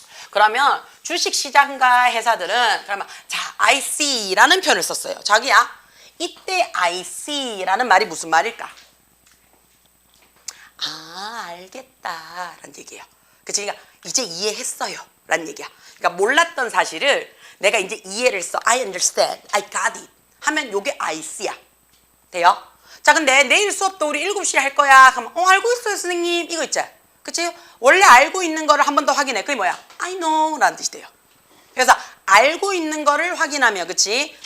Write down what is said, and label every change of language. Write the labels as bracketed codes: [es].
[ko] 그러면 주식시장가 회사들은 그러면 자, I see라는 표현을 썼어요. 자기야, 이때 I see라는 말이 무슨 말일까? 아, 알겠다 라는 얘기예요. 그치? 그러니까 이제 이해했어요 라는 얘기야. 그러니까 몰랐던 사실을 내가 이제 이해를 했어. [en] I understand, I got it [ko] 하면 요게 I see야. 돼요? 자, 근데 내일 수업도 우리 7시에 할 거야. 그러면 알고 있어요 선생님. 이거 있지? 그치? 원래 알고 있는 거를 한 번 더 확인해. 그게 뭐야? I know 라는 뜻이 돼요. 그래서 알고 있는 거를 확인하며 그치?